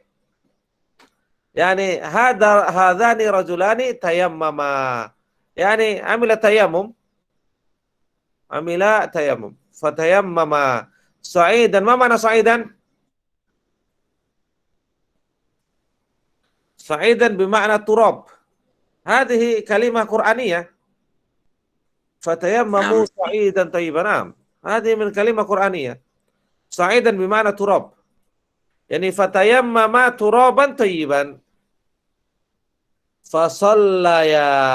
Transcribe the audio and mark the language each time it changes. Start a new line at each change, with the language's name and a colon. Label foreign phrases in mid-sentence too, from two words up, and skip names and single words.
Arabic: يعني هذان رجلان تيمم. يعني عمل تيمم فتيمم صعيدا ما معنى صعيدا? صعيدا بمعنى تراب. هذه كلمة قرآنية. فتيمموا صعيدا طيبا. Naam. هذه من كلمة قرآنية. صعيدا بمعنى تراب. يعني فتيمم ترابا طيبا. Fasallaya.